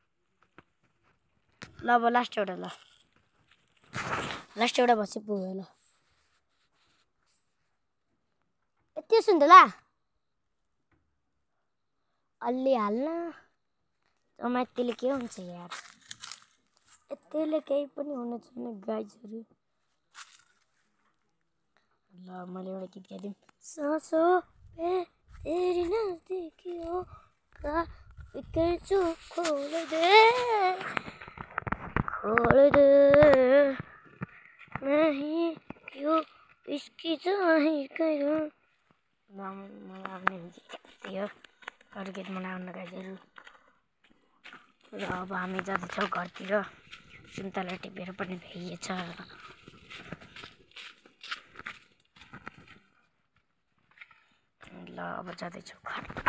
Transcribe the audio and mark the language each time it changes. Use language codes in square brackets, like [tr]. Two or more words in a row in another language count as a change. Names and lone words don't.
[ne] ल अब लास्ट एउटा भसी पुग्यो ल यति सुन्तला अलि हाल्न यतिले के हुन्छ यार यतिले केही पनि हुन छैन गाइजहरु ल मैले एउटा गीत गाइदिउँ [hi] सासो पे तेरी नजदीकी हो का फिकर जो खोल दे नहीं क्यों इसकी जाहिर करूं [ne] मलाई आउने थियो अरू गीत मनाउन गाइजहरु र अब हामी जाँदैछौँ घरतिर सुन्तला टिपेर पनि भइएछ ल अब जाँदैछौँ घर